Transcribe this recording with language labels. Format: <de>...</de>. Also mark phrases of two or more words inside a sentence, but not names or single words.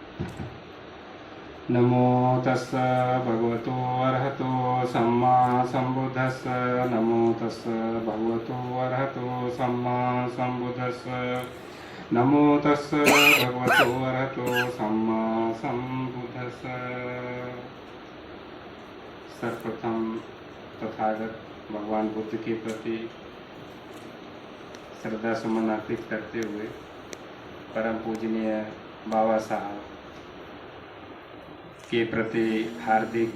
<pi>नमो तस्स भगवतो अरहतो सम्मा सम्बुद्धस्स। नमो तस्स भगवतो अरहतो सम्मा सम्बुद्धस्स। नमो तस्स भगवतो अरहतो सम्मा सम्बुद्धस्स।</pi> <hi>सर्वप्रथम तथागत भगवान बुद्ध के प्रति श्रद्धा सुमन अर्पित करते हुए परम पूजनीय बाबा साहब के प्रति हार्दिक</hi>